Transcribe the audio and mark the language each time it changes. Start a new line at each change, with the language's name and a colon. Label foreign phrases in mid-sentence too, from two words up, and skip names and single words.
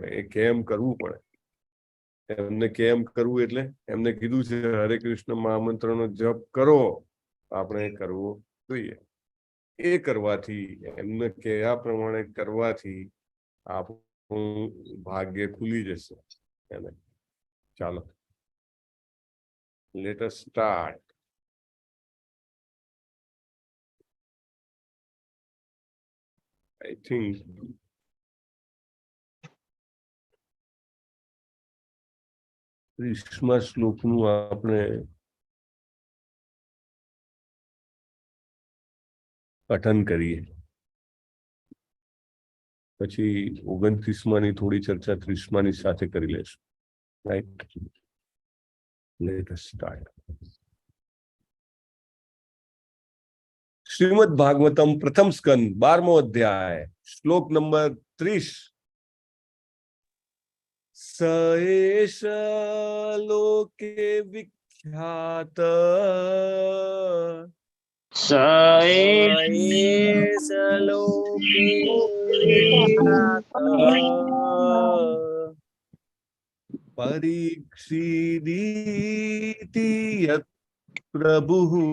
Gujarati: એ કેમ કરવું પડે, એમને કેમ કરવું એટલે એમને કીધું છે હરે કૃષ્ણ મહામંત્રનો જપ કરો, આપણે કરવો જોઈએ. એ કરવાથી, એમને કહેવા પ્રમાણે કરવાથી આપણું ભાગ્ય ખુલી જશે. એને ચાલો,
English: let us start. I think
Gujarati: ત્રીસમા શ્લોકનું આપણે પઠન કરીએ, પછી 29માની થોડી ચર્ચા 30માની સાથે કરી લેશું.
English: Right, let us start.
Gujarati: શ્રીમદ ભાગવતમ પ્રથમ સ્કંદ 12મો અધ્યાય, શ્લોક નંબર 30.
Sanskrit: स एष लोके विख्यात स एष लोके विख्यातः परीक्षिदीति यत् प्रभुः